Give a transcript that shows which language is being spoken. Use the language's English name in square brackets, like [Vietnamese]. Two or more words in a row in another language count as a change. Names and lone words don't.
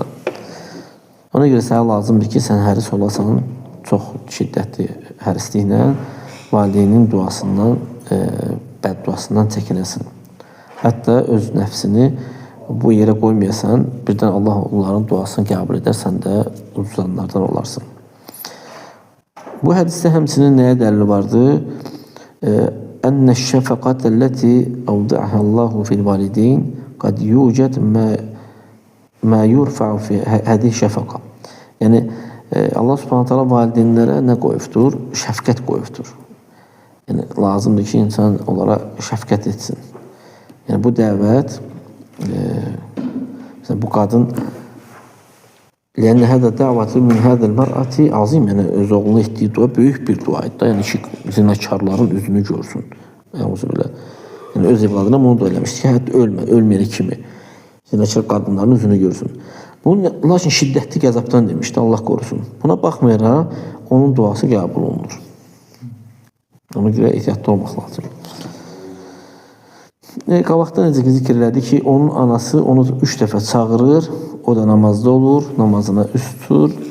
[Azerbaijani] Ona görə sənə lazımdır ki, sən həris olasan, çox şiddətli hərisliklə valideynin duasından, bədduasından çəkinəsin. Hətta öz nəfsini bu yerə qoymayasan, birdən Allah onların duasını qəbul edər, sən də ucuzanlardan olarsın. Bu hədisdə həmçinin nəyə dəlil vardır? [Arabic] أن الشفقة التي أودعها الله في الوالدين قد يوجد ما يرفع في هذه الشفقة. [Azerbaijani] Yəni Allah [Arabic] سبحانه تعالى [Azerbaijani] valideynlərə nə qoyubdur? Şəfqət qoyubdur. Yəni lazımdır ki, insan onlara şəfqət etsin. Yəni bu dəvət, məsələn, bu qadın [Arabic] لأن هذا دعوة من هذا المرأة [Azerbaijani] azim, [Turkish] yani öz oğluna ettiği dua büyük bir duaydı. [Azerbaijani] Yani ki zinakarların üzünü görsün. Yani öz evladına bunu da eləmişdi ki, hətta ölməyəli kimi zinakar qadınların üzünü görsün. Bunun lakin şiddətli qəzabdan demişdi, Allah korusun. Buna baxmayaraq onun duası qəbul olunur. Ona görə ehtiyatlı olmaq lazım. Qabaqda necə zikr elədi ki, onun anası onu 3 dəfə çağırır, o da namazda olur, namazına üst tutur.